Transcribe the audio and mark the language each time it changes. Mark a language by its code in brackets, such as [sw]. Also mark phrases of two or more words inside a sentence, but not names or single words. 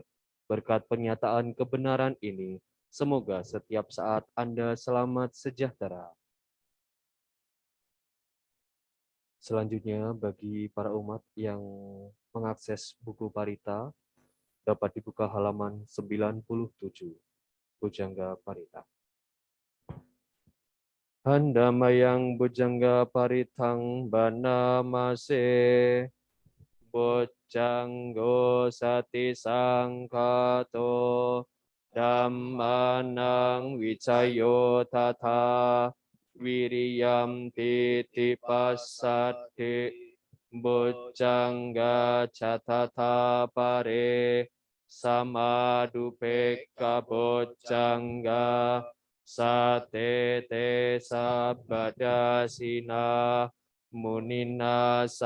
[id] Berkat pernyataan kebenaran ini, semoga setiap saat Anda selamat sejahtera. Selanjutnya, bagi para umat yang mengakses buku Parita, dapat dibuka halaman 97, Bujangga Parita. [pi] Handamayang Bujangga Paritang Banamase, Bojanggo Sati Sangkato, Dhammanang Vicayo Tata, Wiriyam Titipasati, Bojangga Catata Pare, Samadupeka Bojangga, Satete Sabadasina, Munina